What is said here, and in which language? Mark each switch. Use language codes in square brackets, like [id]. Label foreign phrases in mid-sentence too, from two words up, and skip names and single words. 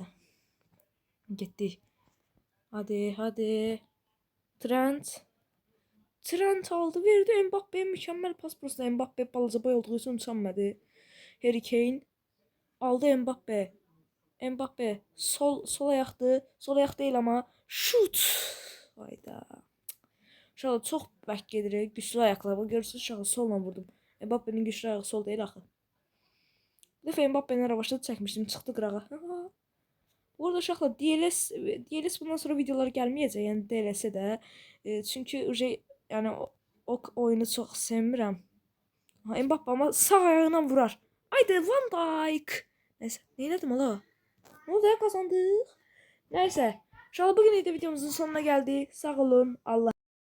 [tr] Gitti. Hadi. Trent aldı, verdi Mbappe'ye mükemmel pas prosta. [az] Mbappe balaca boy olduğu için uçanmadı. Harry Kane aldı Mbappe sol ayaqdı. Sol ayaq deyil ama şut. Hayda. Uşaqlar çox bək gedir. Güclü ayaqla. Görürsünüz uşaqlar solla vurdum. Mbappe'nin güclü ayağı sol deyil axı. Bir dəfə Mbappe'nin ravaşda çəkmişdim, çıxdı qırağa. Bu arada uşaqlar DLS bundan sonra videolar gəlməyəcək. Yəni DLS-ə də. Çünki yəni o oyunu çox sevmirəm. [tr] Mbappe ama sağ ayağıyla vurar. Haydi Van Dijk. Neyse, neylədim ala? Ne oldu ya, kazandık. Neyse. İnşallah bugün de videomuzun sonuna geldi. [az] Sağ olun. Allah